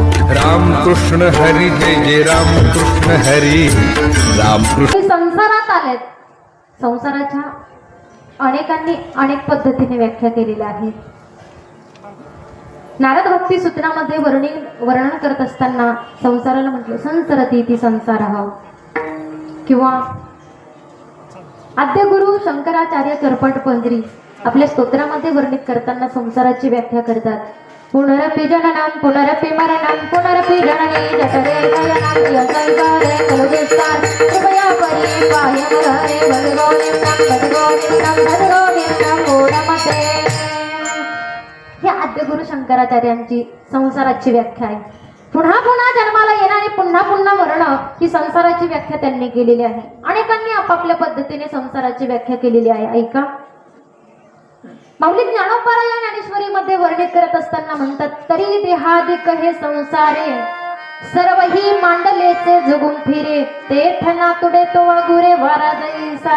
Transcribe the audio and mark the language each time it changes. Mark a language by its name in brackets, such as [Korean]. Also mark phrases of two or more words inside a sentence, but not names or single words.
[Marathi] रामकृष्ण हरी जय जय रामकृष्ण हरी रामकृष्ण. संसारात आलेत. संसाराच्या अनेकांनी अनेक पद्धतीने व्याख्या केलेल्या आहेत. नारद भक्ती सूत्रामध्ये वर्णन करत असताना संसाराला म्हटले [Sanskrit] संसरती इति संसारः, [Marathi] किंवा आद्य गुरु शंकराचार्य चरपट पंजरी आपल्या स्तोत्रामध्ये वर्णित करताना संसाराची व्याख्या करतात. [Sanskrit] पुनरपि जननम पुनरपि मरणम पुनरपि जननी जठरे शयनम यशंकरे कलुविस्तार कृपया परिपाहि हरे भजगो नित्यं पूर्णमते. [Marathi] हे आद्य गुरु शंकराचार्यांची संसाराची व्याख्या आहे. पुन्हा पुन्हा जन्माला येणारे पुन्हा पुन्हा मरण ही संसाराची व्याख्या त्यांनी केलेली आहे. अनेकांनी आपापल्या पद्धतीने संसाराची व्याख्या केलेली आहे. ऐका, माऊली ज्ञानोबा या ज्ञानेश्वरीमध्ये वर्णित करत असताना म्हणतात, तरी देहादिक हे संसारे सर्वही मांडलेचे जगून फिरे तेथ ना तुडे तो वागुरे वारा जैसा.